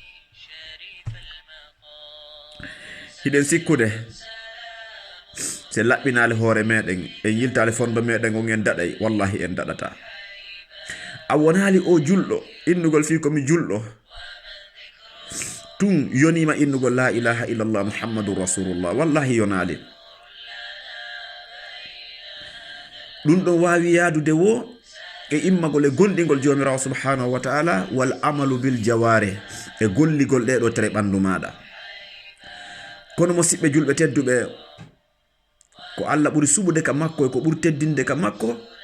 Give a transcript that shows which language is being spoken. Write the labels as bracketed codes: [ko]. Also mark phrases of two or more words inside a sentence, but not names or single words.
[ff] hiɗen sikkude se laɓɓinale hoore meɗen en yiltale fondo meɗen on en daɗay wallahi en daɗata a wonali o julɗo innugol fi komi julɗo tun yonima innugol [ar] لا إله إلا الله محمد رسول الله [ff] wallahi yonali ɗum ɗon wawi yadude wo e immagol e gonɗigol jomirawo [ar] سبحانه وتعالى والعمل بالجوارح [ff] e golligol ɗeɗo tere ɓandu maɗa kono musidɓe julɓe tedduɓe ko Allah ɓuri suɓude ka makko e ko ɓuri teddinde ka makko